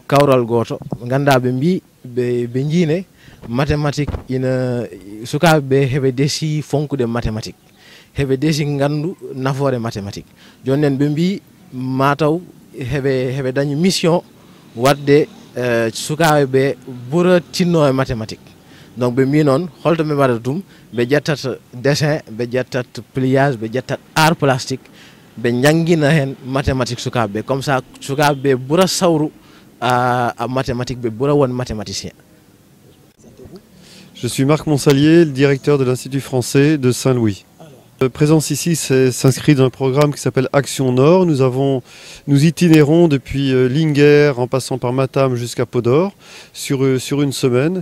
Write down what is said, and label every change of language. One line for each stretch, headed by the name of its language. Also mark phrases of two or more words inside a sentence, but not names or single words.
Fula: kawral goto ganduɗa ɓe mbi ɓe jiine mathématique ina sukaɓeɓe heɓe desi fonkude mathématique heɓe desi gandu nafoore mathématique joni nen ɓe mbi mataw heɓe dañi mission wadde sukaɓeɓe ɓuura tinno e mathématique. Donc ɓe mbi noon holto ɓe mbaɗata ɗum ɓe ƴettat dessin ɓe ƴettat pliage ɓe ƴettat
French: art plastique
Fula: ɓe jangguina hen mathématique sukaɓeɓe
French: comme ça
Fula: sukaɓeɓe ɓuura sawru a mathématique ɓe ɓuura won mathématicien.
French: Je suis Marc Monsalier, le directeur de l'Institut français de Saint-Louis. La présence ici s'inscrit dans un programme qui s'appelle Action Nord. Nous itinérons depuis Linguère en passant par Matam jusqu'à Podor sur une semaine.